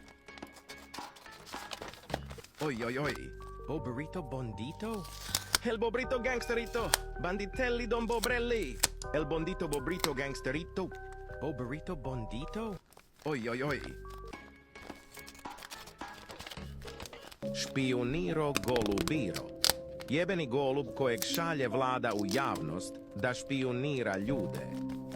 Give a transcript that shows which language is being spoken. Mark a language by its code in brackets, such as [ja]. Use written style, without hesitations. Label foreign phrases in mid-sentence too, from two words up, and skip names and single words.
[hr] Oi, oi, oi. O burrito bondito? El bobrito gangsterito. Banditelli don bobrelli. El bondito bobrito gangsterito. O burrito bondito? Oi, oi, oi. Špioniro golubiro. Jebeni golub kojeg šalje vlada u javnost da špionira ljude.